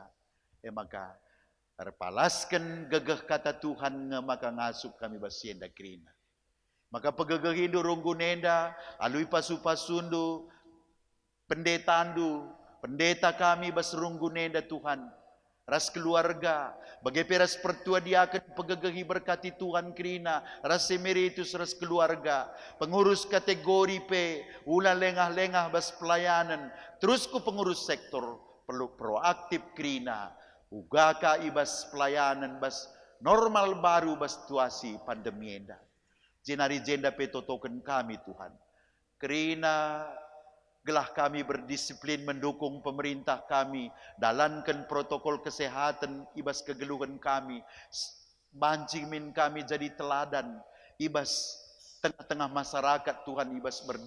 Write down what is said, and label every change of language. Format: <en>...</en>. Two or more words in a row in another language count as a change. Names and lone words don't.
<btx>Maka terpalaskan gegah kata Tuhan maka ngasup kami bas sienda kerina. Maka pegagahindu runggunenda, alui pasu-pasundu, pendetandu, pendeta kami bas runggunenda Tuhan. Ras keluarga, bagi peras pertua dia akan pegagahi berkati Tuhan kerina. Ras emeritus ras keluarga,</btx> <id>pengurus kategori P,</id> <btx>ulah lengah-lengah bas pelayanan. Terus ku</btx> <id>pengurus sektor, perlu proaktif</id> <btx>kerina. Ugaka ibas pelayanan bas</btx> <id>normal baru</id> <btx>bas</btx> <id>situasi pandemi</id> <btx>enda. Jenari jenda petotoken kami Tuhan. Kerina gelah kami berdisiplin</btx> <id>mendukung pemerintah kami.</id> <btx>Dalankan</btx> <id>protokol kesehatan</id> <btx>ibas kegeluhan kami. Mancing min kami jadi teladan. Ibas</btx> <id>tengah-tengah masyarakat</id> <btx>Tuhan ibas berdisiplin.</btx>